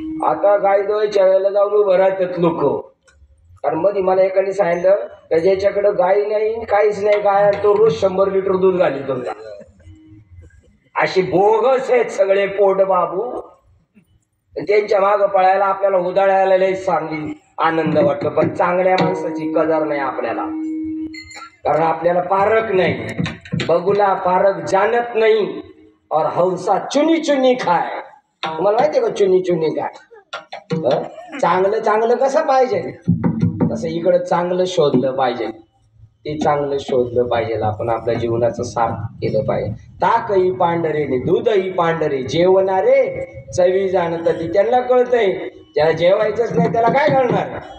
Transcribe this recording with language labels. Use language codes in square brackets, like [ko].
[mr] आता गाय दोयच्या वेळेला जाऊन उभं राहतात लोक. कारण मध्ये मला एकाने सांगितलं का ज्याच्याकडे गाय नाही, काहीच नाही, गाय तो रोज 100 लिटर दूध घाली तुमचा. अशी बोगस आहेत सगळे पोट बाबू. त्यांच्या मागं पळायला आपल्याला उदाळायला लई चांगली आनंद वाटतो, पण चांगल्या माणसाची कदर नाही आपल्याला. कारण आपल्याला पारख नाही. [hi] बगुला पारख जानत नाही और हौसा चुनी चुनी खाय. [mr] तुम्हाला माहितीये का चुनी चुनी काय? चांगलं चांगलं कसं पाहिजे तसं इकडं चांगलं शोधलं पाहिजे. ते चांगलं शोधलं पाहिजे. आपण आपल्या जीवनाचं सार केलं पाहिजे. ताकही पांढरे ने दूधही पांढरे, जेवणारे चवी जाणत ती. त्यांना कळतंय, ज्याला जेवायचंच नाही त्याला काय कळणार?